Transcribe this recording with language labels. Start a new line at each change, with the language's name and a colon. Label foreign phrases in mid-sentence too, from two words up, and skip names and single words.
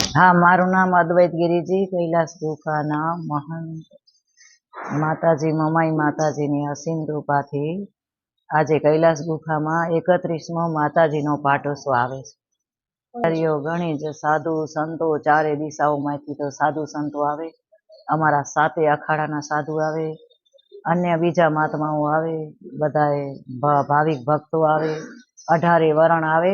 Gujarati: હાં, મારું નામ અદ્વૈત ગિરિજી, કૈલાશ ગુફાના મહંત માતાજી મમાઈ માતાજીની અસીમ કૃપાથી આજે કૈલાસ ગુફામાં 31મો માતાજીનો પાટોત્સવ આવે છે। ઘણી જ સાધુ સંતો ચારે દિશાઓમાંથી તો સાધુ સંતો આવે, અમારા 7 અખાડાના સાધુ આવે, અન્ય બીજા મહાત્માઓ આવે, બધાએ ભાવિક ભક્તો આવે, 18 વરણ આવે।